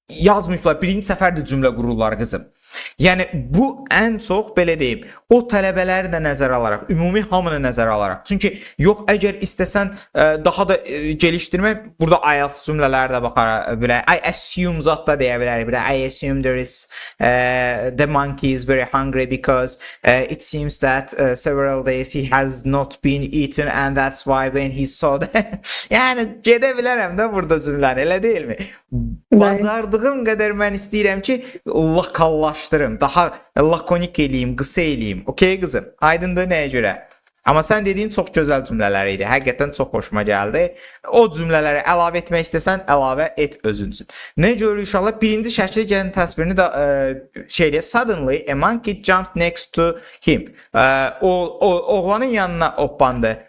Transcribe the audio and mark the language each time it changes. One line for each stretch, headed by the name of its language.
Azerbaijani: Yazmayıblar, birinci səfərdə cümlə qururlar qızım. Yəni bu ən çox belə deyim, o tələbələri də nəzərə alaraq, ümumi hamını nəzərə alaraq. Çünki yox, əgər istəsən daha da gelişdirmək, burada IELTS cümlələri də baxar belə.
English: I assume
Azerbaijani: zat da deyə bilərik.
English: I assume there is the monkey is very hungry because it seems that several days he has not been eaten and that's why when he saw that.
Azerbaijani: Yəni gedə bilərəm də burada cümləni, elə deyilmi? Bacardığım qədər mən istəyirəm ki, lokallaşdırım, daha lakonik eləyim, qısa eləyim. Okey qızım? Aydındır nəyə görə? Amma sən dediyin çox gözəl cümlələr idi. Həqiqətən çox xoşuma gəldi. O cümlələri əlavə etmək istəsən, əlavə et özün üçün. Nə görürük inşallah? Birinci şəkli gəlin təsvirini də şeylə
English: suddenly a monkey jumped next to him.
Azerbaijani: Oğlanın yanına hoppandı.